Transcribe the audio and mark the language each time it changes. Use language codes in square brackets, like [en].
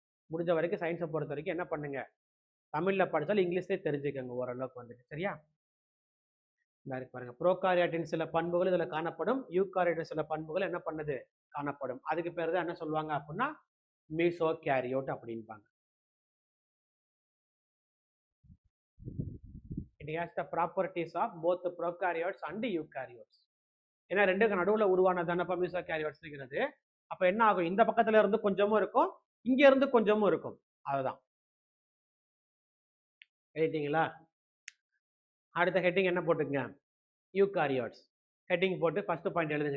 [ta] முடிஞ்ச வரைக்கும் சயின்ஸை பொறுத்த வரைக்கும் என்ன பண்ணுங்க, தமிழ்ல படிச்சாலும் இங்கிலீஷ்லேயே தெரிஞ்சுக்கோங்க ஓரளவுக்கு வந்துட்டு. சரியா? பாருங்க, ப்ரோகாரியாட்டின் சில பண்புகள் இதுல காணப்படும், யூகாரியாட்டின் சில பண்புகள் என்ன பண்ணுது? காணப்படும். அதுக்கு பேர் தான் என்ன சொல்லுவாங்க அப்படின்னா மீசோகாரியோட் அப்படின்பாங்க. [en] It has the properties of both the prokaryotes and eukaryotes. [ta] ஏன்னா ரெண்டுக்கு நடுவில் உருவானதானப்பா மீசோகாரியோட்ஸ்ங்கிறது. அப்ப என்ன ஆகும்? இந்த பக்கத்துல இருந்து கொஞ்சமும் இருக்கும், இங்க இருந்து கொஞ்சமும் இருக்கும். அதுதான். எழுதிட்டீங்களா? அடுத்த ஹெட்டிங் என்ன போட்டுங்க? யூகாரியோட்ஸ். ஹெட்டிங் போட்டு ஃபர்ஸ்ட் பாயிண்ட் எழுதுங்க.